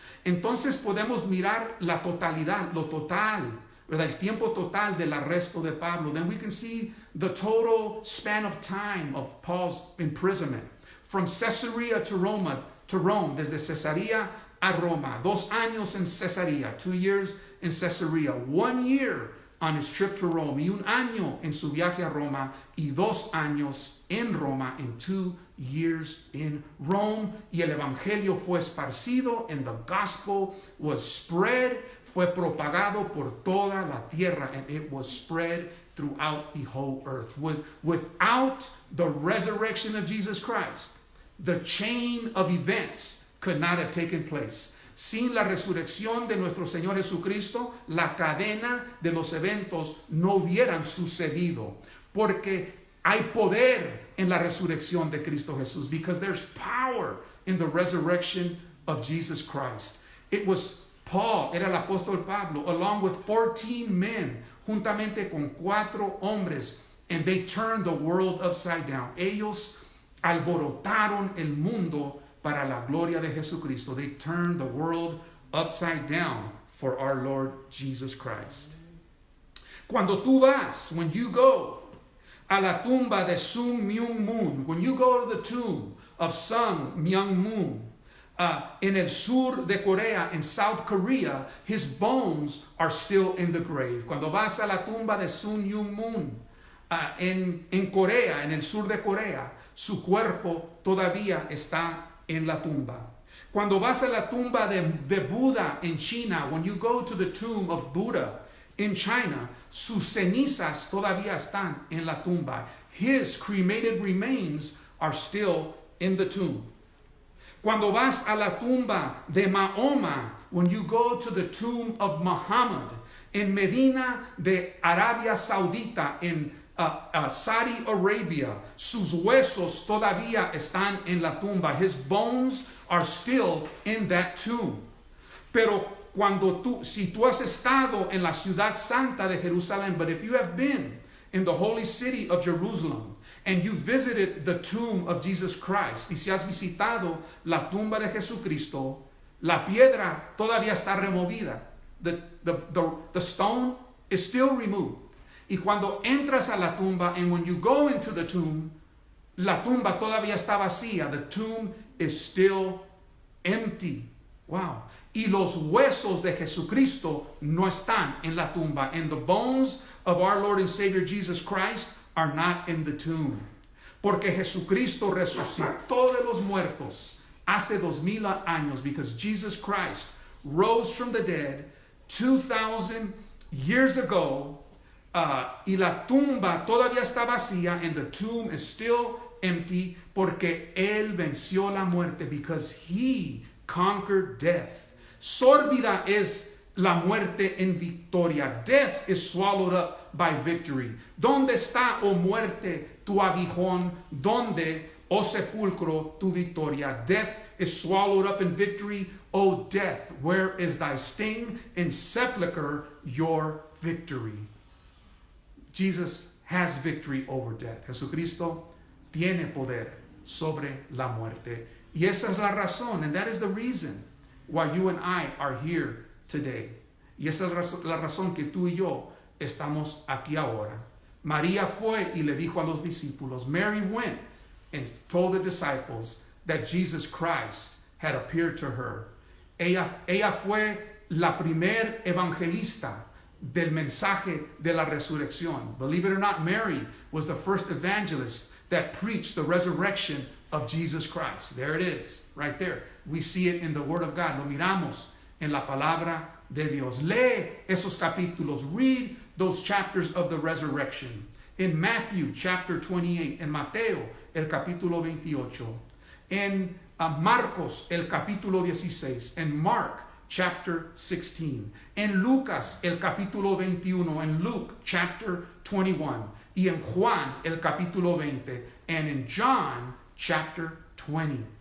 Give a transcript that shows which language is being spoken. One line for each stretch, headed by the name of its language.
Spanish: Entonces podemos mirar la totalidad, lo total, ¿verdad? El tiempo total del arresto de Pablo.
English: Then we can see the total span of time of Paul's imprisonment. From Caesarea to Rome,
Spanish: desde Cesarea a Roma. 2 años en Cesarea,
English: 2 years in Caesarea. 1 year on his trip to Rome.
Spanish: Y 1 año en su viaje a Roma. Y 2 años en Roma,
English: and 2 years in Rome.
Spanish: Y el evangelio fue esparcido,
English: and the gospel was spread,
Spanish: fue propagado por toda la tierra,
English: and it was spread throughout the whole earth. Without the resurrection of Jesus Christ, the chain of events could not have taken place.
Spanish: Sin la resurrección de nuestro Señor Jesucristo, la cadena de los eventos no hubieran sucedido, porque hay poder en la resurrección de Cristo Jesús,
English: because there's power in the resurrection of Jesus Christ. It was Paul,
Spanish: era el apóstol Pablo,
English: along with 14 men,
Spanish: juntamente con 4 hombres,
English: and they turned the world upside down.
Spanish: Ellos alborotaron el mundo para la gloria de Jesucristo.
English: They turned the world upside down for our Lord Jesus Christ.
Spanish: Cuando tú vas,
English: when you go,
Spanish: a la tumba de
English: Sun Myung Moon, when you go to the tomb of Sun Myung Moon, in
Spanish: el sur de Corea,
English: in South Korea, his bones are still in the grave.
Spanish: Cuando vas a la tumba de Sun Myung Moon, en Corea, en el sur de Corea, su cuerpo todavía está en la tumba. Cuando vas a la tumba de Buda en China,
English: when you go to the tomb of Buddha in China,
Spanish: sus cenizas todavía están en la tumba.
English: His cremated remains are still in the tomb.
Spanish: Cuando vas a la tumba de Mahoma,
English: when you go to the tomb of Muhammad
Spanish: in Medina de Arabia Saudita,
English: in Saudi Arabia,
Spanish: sus huesos todavía están en la tumba.
English: His bones are still in that tomb.
Spanish: Pero si tú has estado en la ciudad santa de Jerusalén,
English: but if you have been in the holy city of Jerusalem, and you visited the tomb of Jesus Christ,
Spanish: y si has visitado la tumba de Jesucristo, la piedra todavía está removida.
English: The stone is still removed.
Spanish: Y cuando entras a la tumba,
English: and when you go into the tomb,
Spanish: la tumba todavía está vacía.
English: The tomb is still empty. Wow.
Spanish: Y los huesos de Jesucristo no están en la tumba.
English: And the bones of our Lord and Savior Jesus Christ are not in the tomb.
Spanish: Porque Jesucristo resucitó de los muertos hace 2000 años,
English: because Jesus Christ rose from the dead 2000 years ago.
Spanish: Y la tumba todavía está vacía,
English: and the tomb is still empty,
Spanish: porque Él venció la muerte,
English: because He conquered death.
Spanish: Sórbida es la muerte en victoria.
English: Death is swallowed up by victory.
Spanish: ¿Dónde está, oh muerte, tu aguijón? ¿Dónde, oh sepulcro, tu victoria?
English: Death is swallowed up in victory. O death, where is thy sting? In sepulchre, your victory. Jesus has victory over death.
Spanish: Jesucristo tiene poder sobre la muerte. Y esa es la razón,
English: and that is the reason why you and I are here today.
Spanish: Y esa es la razón que tú y yo estamos aquí ahora. María fue y le dijo a los discípulos,
English: Mary went and told the disciples that Jesus Christ had appeared to her.
Spanish: Ella fue la primer evangelista del mensaje de la resurrección.
English: Believe it or not, Mary was the first evangelist that preached the resurrection of Jesus Christ. There it is, right there. We see it in the Word of God.
Spanish: Lo miramos en la palabra de Dios. Lee esos capítulos.
English: Read those chapters of the resurrection. In Matthew chapter 28,
Spanish: en Mateo el capítulo 28, en Marcos el capítulo 16, en
English: Mark chapter 16,
Spanish: en Lucas el capítulo 21, en
English: Luke chapter 21,
Spanish: y en Juan el capítulo 20,
English: and in John chapter 20.